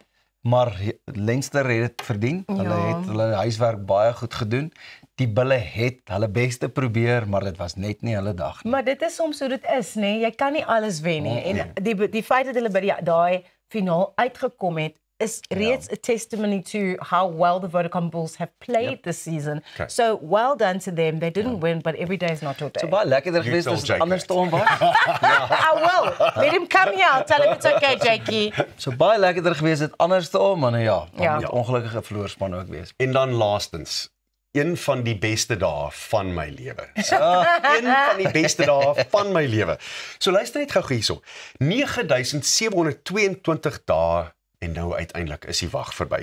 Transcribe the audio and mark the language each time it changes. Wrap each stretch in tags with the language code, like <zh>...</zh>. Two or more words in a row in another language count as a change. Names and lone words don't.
<af>Maar Leinster het dit verdien. Hulle het hulle huiswerk baie goed gedoen. Die Bulle het hulle beste probeer, maar dit was net nie hulle dag nie. Maar dit is soms hoe dit is, nê. Jy kan nie alles wen nie. En die feit dat hulle by daai finaal uitgekom het is reeds</af> <en>a testimony to how well the Vodacom Bulls have played this season. So well done to them. They didn't win, but every day is not your day. So</en> <af>baie lekkerder geweest as dit anders te onwaar.</af> <en>I will. Let him come here. I'll tell him it's okay, Jakey.</en> <af>So baie lekkerder geweest dit anders te om, maar nou ja, dan moet ongelukkige verloorspan ook wees. En dan laastens, een van die beste dae van my lewe. Een van die beste dae van my lewe. So luister net gou hierso. 9722 dae en nou uiteindelik is die wag verby.</af>